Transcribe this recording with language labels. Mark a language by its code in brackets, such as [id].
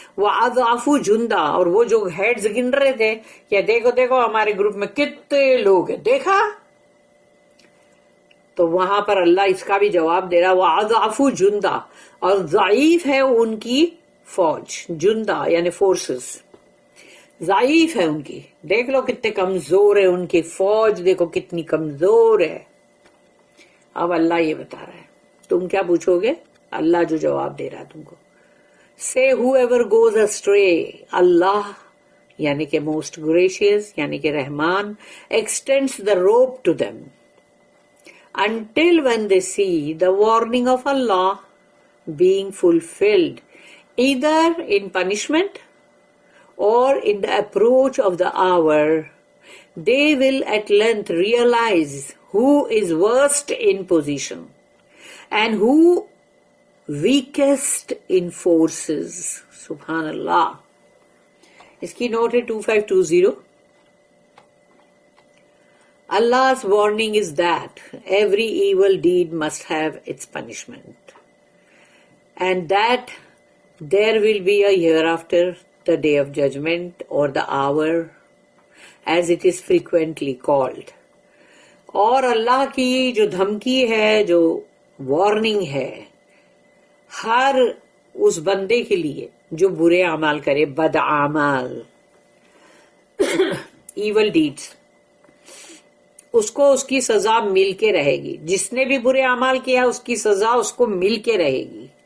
[ur] وہ اضعف جندا، اور وہ جو ہیڈز گن رہے تھے کہ دیکھو دیکھو ہمارے گروپ میں کتنے لوگ ہیں، دیکھا، تو وہاں پر اللہ اس کا بھی جواب دے رہا، وہ اضعف جندا، اور ضعیف ہے ان کی فوج. جندا یعنی فورسز، ضعیف ہے ان کی، دیکھ لو کتنے کمزور ہے ان کی فوج، دیکھو کتنی کمزور ہے. اب اللہ یہ بتا رہا ہے، تم کیا پوچھو گے؟ اللہ جو جواب دے رہا ہے تم کو. [en] Say whoever goes astray، اللہ [ur] یعنی کہ [en] Most gracious یعنی کہ رحمان، extends the rope to them until when they see the warning of Allah being fulfilled, either in punishment or in the approach of the hour, they will at length realize who is worst in position and who weakest in forces. [ur] Subhanallah. اس کی note ہے 2520. [en] Allah's warning is that every evil deed must have its punishment, and that there will be a hereafter, the day of judgment or the hour, as it is frequently called. [ur] اور اللہ کی جو دھمکی ہے، جو warning ہے، ہر اس بندے کے لیے جو برے اعمال کرے، بد اعمال، ایول ڈیڈز، اس کو اس کی سزا مل کے رہے گی. جس نے بھی برے اعمال کیا اس کی سزا اس کو مل کے رہے گی.